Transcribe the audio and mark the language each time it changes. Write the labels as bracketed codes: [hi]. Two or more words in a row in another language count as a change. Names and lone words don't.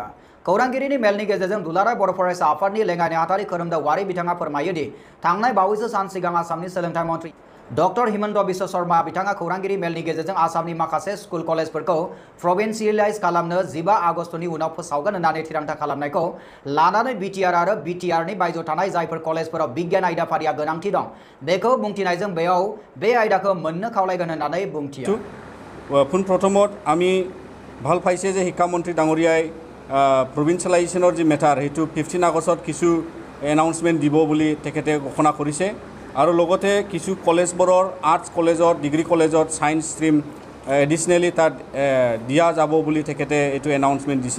[brx] खौरांगिरिनि मेलनि गेजेरजों दुलाराय बर' फरायसा आफादनि लेङाइ नेहाथारि खोरोमदाव वारि बिथाङा फोरमायो दि थांनाय बावैसो सान सिगां आसामनि सोलोंथाइ मन्थ्रि डक्टर हिमन्त बिश्व शर्मा बिथाङा खौरांगिरि मेलनि गेजेरजों आसामनि माखासे स्कुल कलेजफोरखौ प्रभिन्सियेलाइज खालामनो 15 आगस्टनि उनाव फोसावगोन होननानै थिरांथा खालामनायखौ लानानै BTR आरो BTRनि बायजोआव थानाय जायफोर कलेजफोराव बिगियान आयदाफारिया गोनांथि दं बेखौ बुंथिनायजों बेयाव बे आयदाखौ मोननो खावलायगोन होननानै बुंथियो। [as] পোন প্ৰথমত আমি ভাল পাইছে যে শিক্ষামন্ত্ৰী ডাঙৰীয়াই প্ৰভিন্সিয়েলাইজেশ্যনৰ যি মেটাৰ সেইটো 15 আগষ্টত কিছু এনাউন্সমেণ্ট দিব বুলি তেখেতে ঘোষণা কৰিছে আৰু লগতে কিছু কলেজবোৰৰ আৰ্টছ কলেজত ডিগ্ৰী কলেজত [en] science stream additionally [as] তাত দিয়া যাব বুলি তেখেতে এইটো এনাউন্সমেণ্ট দিছে।